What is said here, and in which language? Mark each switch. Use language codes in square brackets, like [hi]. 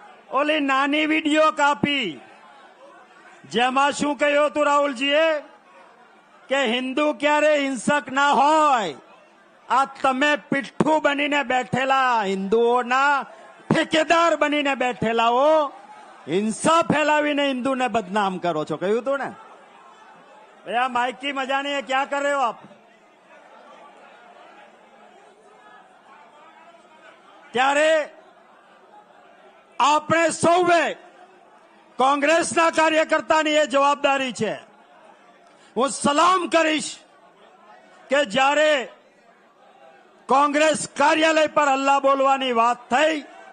[gu] ઓલી નાની વિડીયો કાપી જેમાં શું કહ્યું હતું રાહુલજીએ કે હિન્દુ ક્યારે હિંસક ના હોય। આ તમે પીઠ્ઠું બનીને બેઠેલા હિન્દુઓના ઠેકેદાર બનીને બેઠેલાઓ હિંસા ફેલાવીને હિન્દુને બદનામ કરો છો કહ્યું હતું ને। [hi] ભૈયા माइक की मजा नहीं है, क्या कर रहे हो आप? [gu] ત્યારે આપણે સૌએ કોંગ્રેસના કાર્યકર્તાની એ જવાબદારી છે। હું સલામ કરીશ કે જ્યારે કોંગ્રેસ કાર્યાલય પર હલ્લા બોલવાની વાત થઈ